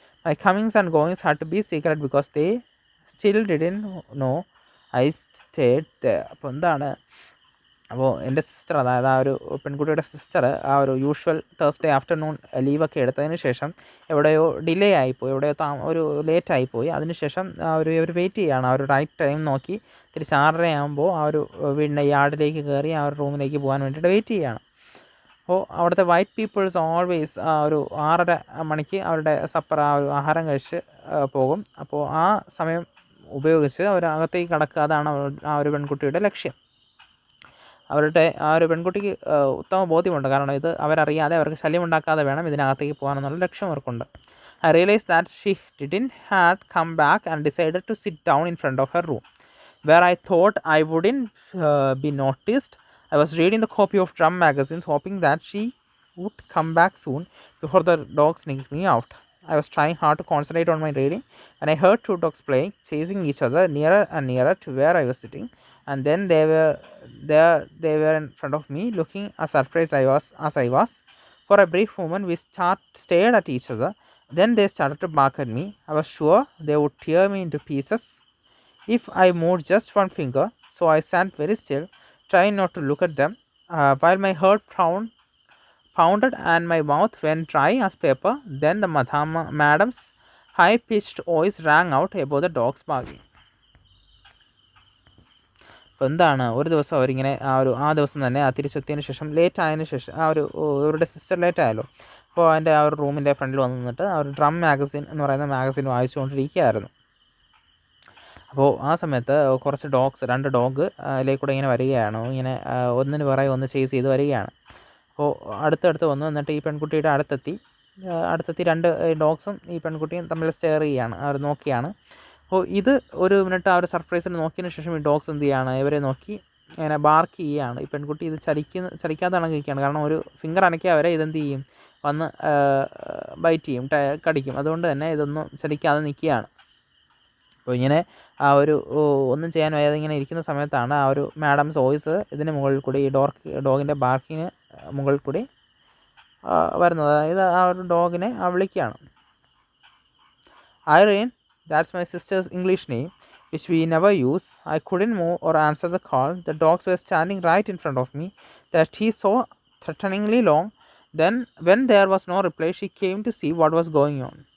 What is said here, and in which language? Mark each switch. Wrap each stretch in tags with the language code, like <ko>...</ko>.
<en>My comings and goings had to be secret because they still didn't know I stayed there.</en> <ml>അപ്പോൾ എന്താണ്, അപ്പോൾ എൻ്റെ sister, അതായത് ആ ഒരു പെൺകുട്ടിയുടെ സിസ്റ്റർ ആ ഒരു</ml> <en>usual Thursday afternoon</en> <ml>ലീവൊക്കെ എടുത്തതിന് ശേഷം എവിടെയോ ഡിലേ ആയിപ്പോയി, ഒരു ലേറ്റ് ആയിപ്പോയി. അതിനുശേഷം അവർ വെയിറ്റ് ചെയ്യുകയാണ്, ആ ഒരു</ml> <en>right time</en> <ml>നോക്കി തിരിച്ച് 6:30 ആകുമ്പോൾ ആ ഒരു വീടിൻ്റെ യാർഡിലേക്ക് കയറി ആ ഒരു റൂമിലേക്ക് പോകാൻ വേണ്ടിയിട്ട് വെയിറ്റ് ചെയ്യുകയാണ്. അപ്പോൾ അവിടുത്തെ</ml> <en>white peoples always</en> <ml>ഒരു 6:30 മണിക്ക് അവരുടെ സപ്പർ ആ ഒരു ആഹാരം കഴിച്ച് പോകും. അപ്പോൾ ആ സമയം ഉപയോഗിച്ച് അവർ അകത്തേക്ക് കടക്കുക, അതാണ് ആ ഒരു പെൺകുട്ടിയുടെ ലക്ഷ്യം. അവരുടെ ആ ഒരു പെൺകുട്ടിക്ക് ഉത്തമ ബോധ്യമുണ്ട്, കാരണം ഇത് അവരറിയാതെ അവർക്ക് ശല്യമുണ്ടാക്കാതെ വേണം ഇതിനകത്തേക്ക് പോകാനെന്നുള്ള ലക്ഷ്യം അവർക്കുണ്ട്.</ml> <en>I realized that she didn't had come back and decided to sit down in front of her room, where I thought I wouldn't be noticed. I was reading the copy of Drum magazines, hoping that she would come back soon before the dogs sneaked me out. I was trying hard to concentrate on my reading when I heard two dogs playing, chasing each other nearer and nearer to where I was sitting. And then they were there. They were in front of me, looking as surprised as I was. For a brief moment, we stared at each other. Then they started to bark at me. I was sure they would tear me into pieces if I moved just one finger, so I sat very still, trying not to look at them, while my heart pounded and my mouth went dry as paper. Then the madam's high-pitched voice rang out above the dogs barking.</en> <ml>അപ്പോൾ എന്താണ്, ഒരു ദിവസം അവരിങ്ങനെ ആ ദിവസം തന്നെ തിരിച്ചെത്തിയതിന് ശേഷം late ആയതിനു ശേഷം ഇവരുടെ സിസ്റ്റർ ലേറ്റ് ആയല്ലോ. അപ്പോൾ അതിൻ്റെ ആ ഒരു റൂമിൻ്റെ ഫ്രണ്ടിൽ വന്ന് നിന്നിട്ട് ആ ഒരു ഡ്രം മാഗസിൻ എന്ന് പറയുന്ന മാഗസിൻ വായിച്ചുകൊണ്ടിരിക്കുകയായിരുന്നു. അപ്പോൾ ആ സമയത്ത് കുറച്ച് രണ്ട് ഡോഗ് അതിലേക്കൂടെ ഇങ്ങനെ വരികയാണ്. ഇങ്ങനെ ഒന്നിന് പുറകെ ഒന്ന് ചേസ് ചെയ്ത് വരികയാണ്. അപ്പോൾ അടുത്തടുത്ത് വന്നു എന്നിട്ട് ഈ പെൺകുട്ടിയുടെ അടുത്തെത്തി രണ്ട് ഡോഗ്സും ഈ പെൺകുട്ടിയും തമ്മിൽ സ്റ്റെയർ ചെയ്യുകയാണ്, അവർ നോക്കിയാണ്. അപ്പോൾ ഇത് ഒരു മിനിറ്റ് ആ ഒരു സർപ്രൈസിന് നോക്കിയതിന് ശേഷം ഈ ഡോഗ്സ് എന്ത് ചെയ്യുകയാണ്, ഇവരെ നോക്കി ഇങ്ങനെ ബാർക്ക് ചെയ്യുകയാണ്. ഈ പെൺകുട്ടി ഇത് ചലിക്കാതെ ഇണങ്ങിയിരിക്കുകയാണ്, കാരണം ഒരു ഫിംഗർ അനക്കിയാൽ വരെ ഇതെന്ത് ചെയ്യും, വന്ന് ബൈറ്റ് ചെയ്യും, കടിക്കും. അതുകൊണ്ട് തന്നെ ഇതൊന്നും ചലിക്കാതെ നിൽക്കുകയാണ്. അപ്പോൾ ഇങ്ങനെ ആ ഒരു ഒന്നും ചെയ്യാൻ വയ്യാതെ ഇങ്ങനെ ഇരിക്കുന്ന സമയത്താണ് ആ ഒരു മാഡംസ് വോയിസ് ഇതിന് മുകളിൽ കൂടി ഈ ഡോഗിൻ്റെ ബാർക്കിന് മുകളിൽ കൂടി വരുന്നത്. അതായത് ആ ഒരു ഡോഗിനെ വിളിക്കുകയാണ്.</ml> <en>Irene, that's my sister's English name, which we never use. I couldn't move or answer the call. The dogs were standing right in front of me, their teeth so threateningly long. Then, when there was no reply, she came to see what was going on.</en>